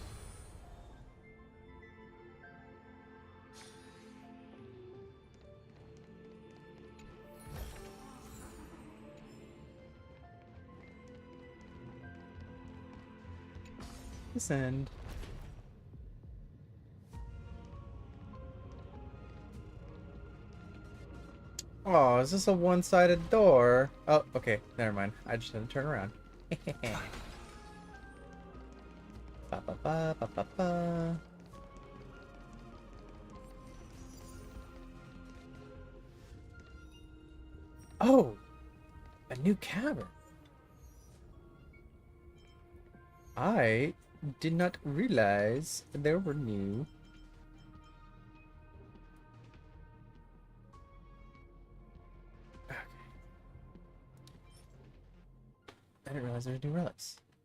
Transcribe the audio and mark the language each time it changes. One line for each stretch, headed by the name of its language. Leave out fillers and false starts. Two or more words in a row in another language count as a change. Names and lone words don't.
English: Send. Oh, is this a one-sided door? Oh, okay. Never mind. I just had to turn around. Ba ba ba ba ba ba. Oh, a new cavern. I did not realize there were new. Okay. I didn't realize there were new relics.